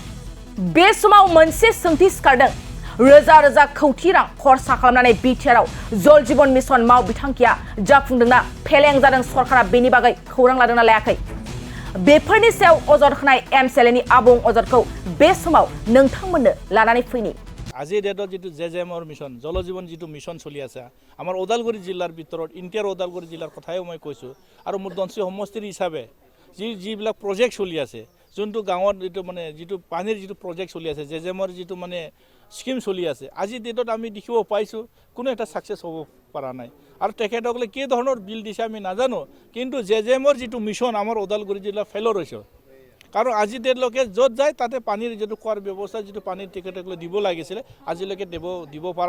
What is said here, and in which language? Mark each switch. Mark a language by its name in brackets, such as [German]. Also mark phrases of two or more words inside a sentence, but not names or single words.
[Bodo] बे समाव मोनसे सोंथि सिखारदों रोजा रोजा कौटि रां खरसा खालामनानै बिटिआरआव जल जीवन मिशन मावबिथांखिया जाफुंदोंना फेलें जादों सरकारा बेनि बागै खौरां लादोंना लायाखै बेफोरनि सायाव अजद होनाय एमसिएलएनि आबुं अजदखौ बे समाव नोंथांमोननो लानानै फैनि [Assamese] আজি ডেটত যেটো জেজেমৰ মিশন জল জীবন যেটো মিশন চলি আছে আমাৰ ওদালগুৰি জিলাৰ ভিতৰত ইণ্টাৰ ওদালগুৰি জিলাৰ কথাই মই কৈছো আৰু মোৰ দনসি সমষ্টিৰ হিচাপে যিবিলাক প্ৰজেক্ট চলি আছে যোনটো গাঁৱত যেটো মানে যেটো পানীৰ যেটো প্ৰজেক্ট চলি আছে জেজেমৰ যেটো মানে স্কিম চলি আছে আজি ডেটত আমি দেখিব পাইছো কোনো এটা সাকসেস হ'ব পৰা নাই আৰু তেখেতসকলে কি ধৰণৰ বিল দিছে আমি নাজানো কিন্তু জেজেমৰ যেটো মিশন আমাৰ ওদালগুৰি জিলা ফেলৰ হৈছে কাৰণ আজি ডেটলৈকে য'ত যায় তাতে পানীৰ যেটো খোৱাৰ ব্যৱস্থা যেটো পানীৰ টিকেটসকলে দিব লাগিছিল আজিলৈকে দিব পৰা